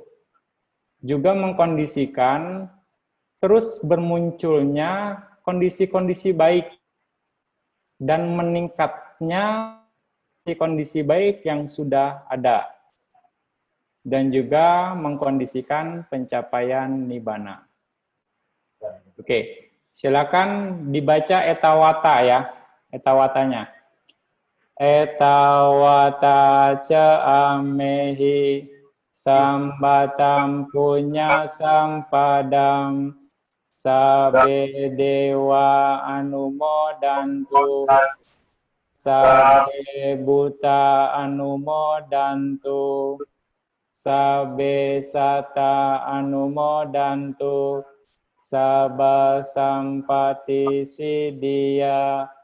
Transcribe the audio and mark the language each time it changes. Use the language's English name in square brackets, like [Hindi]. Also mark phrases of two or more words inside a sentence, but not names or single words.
[Indonesian] Juga mengkondisikan terus bermunculnya kondisi-kondisi baik dan meningkatnya kondisi baik yang sudah ada, dan juga mengkondisikan pencapaian nibbana. Oke, silakan dibaca etawata ya, etawatanya. [Pali] Etawata ca amehi sambatam punya sampadam sabe dewa anumodantu sabe buta anumodantu sabe sata anumodantu sabba sampati siddhya